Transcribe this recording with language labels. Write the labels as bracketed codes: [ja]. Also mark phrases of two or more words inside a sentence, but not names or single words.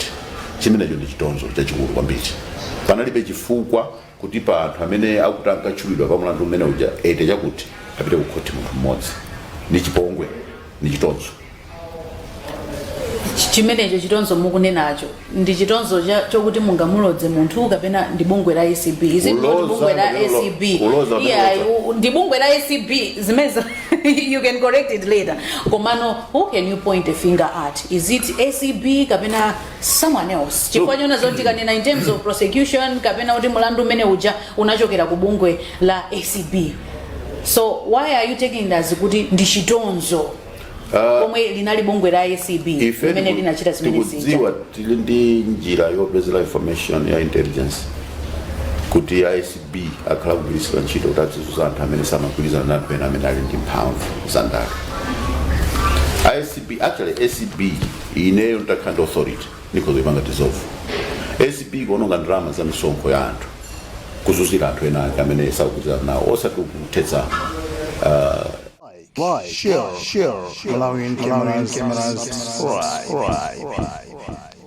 [ny] Chimenecho ndi chitonzo chachikulu kwambiri. Panalibe chifukwa kuti pa anthu amene akutanga chulidwa pa mlandu umene uja ete chakuti apite ku court munthu mmodzi. Ni chipongwe, ni chitonzo. Chimenecho chitonzo mukunenacho ndi chitonzo chokuti mungamulodze munthu kapena ndi bungwe la ACB. Izi ndi bungwe la ACB. Yeah, ndi bungwe la ACB zimeza [en] you can correct it later. [ny] Komano, [en] who can you point a finger at? Is it ACB kapena someone else? [ny] Chifukwa chona zoti kanena [en] in terms of prosecution [ny] kapena kuti mulandu umene uja unachokera ku bungwe la ACB. [en] So why are you taking it as [ny] kuti ndi chitonzo? Komwe linali bungwe la ACB imene linachita zimene zija. Tikudziwa tili ndi njira yopezera information ya intelligence kuti ACB akhala kugwiritsa ntchito kuti azizuza anthu amene samagwirizana nawo pena amene ali ndi mphamvu zandale. ACB ineyo ntakhala authority nikozo ipanga dissolve. ACB kuononga ndalama za misonkho ya anthu kuzuzira anthu ena amene sakugwirizana nawo osati kuthetsa [en] Like, share, Malawian cameras, right.